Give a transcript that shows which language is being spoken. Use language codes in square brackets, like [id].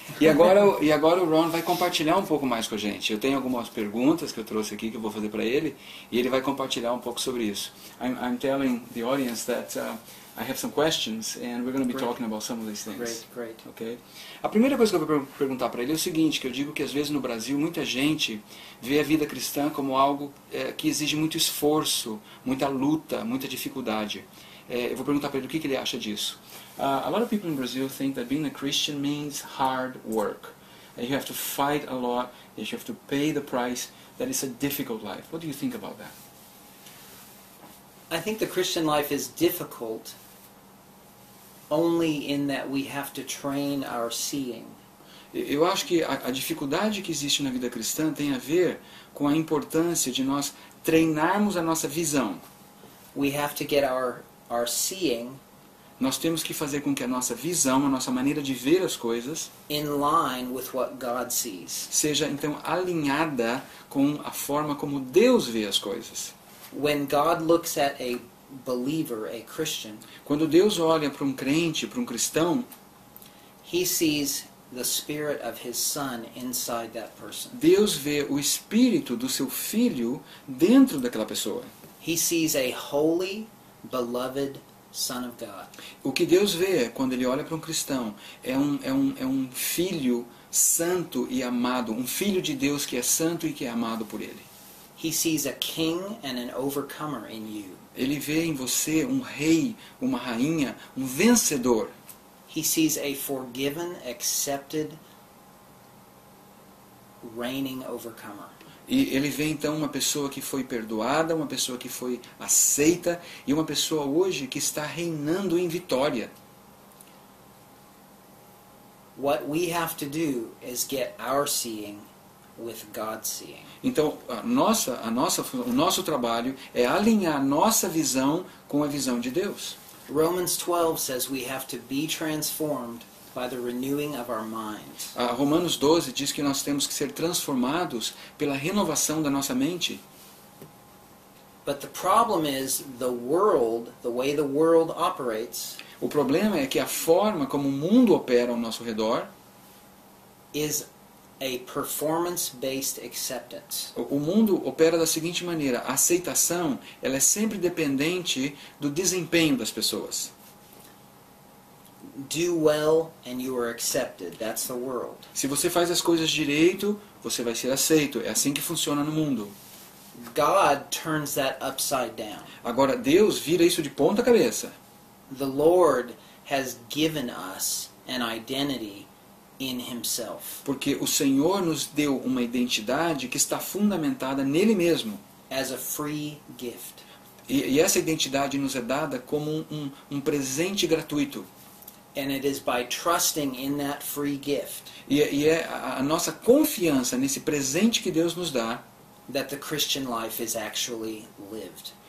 [pt] E agora o Ron vai compartilhar um pouco mais com a gente. Eu tenho algumas perguntas que eu trouxe aqui que eu vou fazer para ele e ele vai compartilhar um pouco sobre isso. [en] I'm telling the audience that I have some questions and we're going to be talking about some of these things. Great. Okay? [pt] A primeira coisa que eu vou perguntar para ele é o seguinte, que eu digo que às vezes no Brasil muita gente vê a vida cristã como algo que exige muito esforço, muita luta, muita dificuldade. Eu vou perguntar para ele o que ele acha disso. [en] A lot of people in Brazil think that being a Christian means hard work. That you have to fight a lot, that you have to pay the price, that it's a difficult life. What do you think about that? I think the Christian life is difficult only in that we have to train our seeing. [pt] Eu acho que a dificuldade que existe na vida cristã tem a ver com a importância de nós treinarmos a nossa visão. [en] We have to get our seeing [pt] Nós temos que fazer com que a nossa visão, a nossa maneira de ver as coisas, [en] in line with what God sees. [pt] seja então alinhada com a forma como Deus vê as coisas. [en] When God looks at a believer, a Christian, [pt] Quando Deus olha para um crente, para um cristão, [en] He sees the spirit of His Son inside that person. [pt] Deus vê o espírito do seu filho dentro daquela pessoa. [en] He sees a holy, beloved Son of God. [pt] O que Deus vê quando Ele olha para um cristão é um filho santo e amado, um filho de Deus que é santo e que é amado por Ele. [en] He sees a king and an overcomer in you. [pt] Ele vê em você um rei, uma rainha, um vencedor. [en] He sees a forgiven, accepted, reigning overcomer. [pt] E ele vê então uma pessoa que foi perdoada, uma pessoa que foi aceita e uma pessoa hoje que está reinando em vitória. [en] What we have to do is get our seeing with God's seeing. [pt] Então, o nosso trabalho é alinhar nossa visão com a visão de Deus. [en] Romans 12 says we have to be transformed by the renewing of our minds. [pt] Romanos 12 diz que nós temos que ser transformados pela renovação da nossa mente. [en] But the problem is the world, the way the world operates, [pt] O problema é que a forma como o mundo opera ao nosso redor, [en] is a performance-based acceptance. [pt] o mundo opera da seguinte maneira: a aceitação ela é sempre dependente do desempenho das pessoas. [en] Do well and you are accepted. That's the world. [pt] Se você faz as coisas direito, você vai ser aceito. É assim que funciona no mundo. [en] God turns that upside down. [pt] Agora, Deus vira isso de ponta cabeça. [en] The Lord has given us an identity in himself. [pt] Porque o Senhor nos deu uma identidade que está fundamentada nele mesmo. [en] As a free gift. [pt] E essa identidade nos é dada como um presente gratuito. [en] And it is by trusting in that free gift [pt] E é a nossa confiança nesse presente que Deus nos dá, [en] that the Christian life is actually lived.